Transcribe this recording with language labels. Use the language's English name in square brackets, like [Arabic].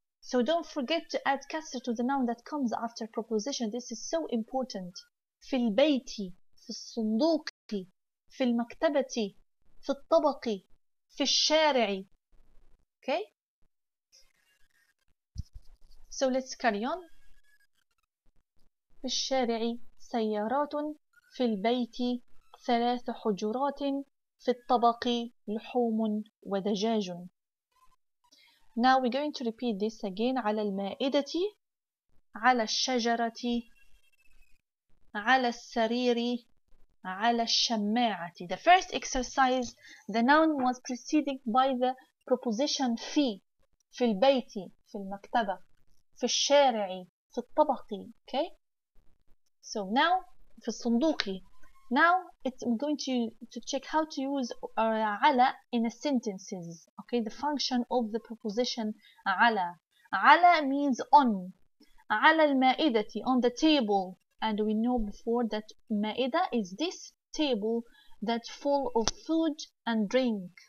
[English] So don't forget to add kasr to the noun that comes after preposition. This is so important. [Arabic] في البيت، في الصندوق، في المكتبة، في الطبق، في الشارع. [English] Okay? So let's carry on. [Arabic] في الشارع سيارات، في البيت 3 حجرات، في الطبق لحوم ودجاج. [English] Now we're going to repeat this again. [Arabic] على المائدة، على الشجرة، على السرير، على الشماعة. [English] The first exercise, the noun was preceded by the preposition في. [Arabic] في البيت، في المكتبة، في الشارع، في الطبق. [English] Okay? So now [Arabic] في الصندوق. [English] Now I'm going to check how to use على in sentences. Okay, the function of the preposition على. على means on. [Arabic] على المائدة, [English] on the table. And we know before that maida is this table that's full of food and drink.